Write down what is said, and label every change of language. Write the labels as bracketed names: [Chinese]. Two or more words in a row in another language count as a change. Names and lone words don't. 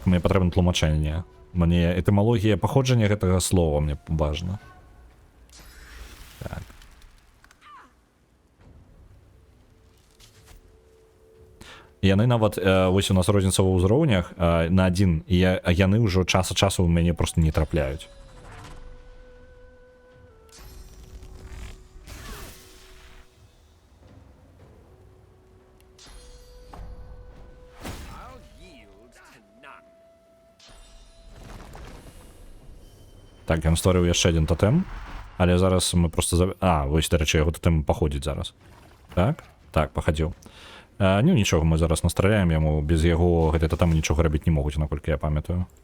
[Belarusian] Мне патрэбна тлумачэнне. Мне этымалогія паходжання гэтага слова мне важна. Так. Яны нават, вось у нас розніца ва ўзроўнях на адзін, і яны ўжо час ад часу ў мяне просто не трапляюць. [English] I'll yield to none. [Belarusian] Так, ён створыў яшчэ адзін тотэм, але зараз мы просто... вось, дарэчы, яго тотэм паходзіць зараз. Так? Так, пахадзіў. Ну, нічога, мы зараз настраляем яму, без яго гэты тотем нічога рабіць не могуць, наколькі я памятаю.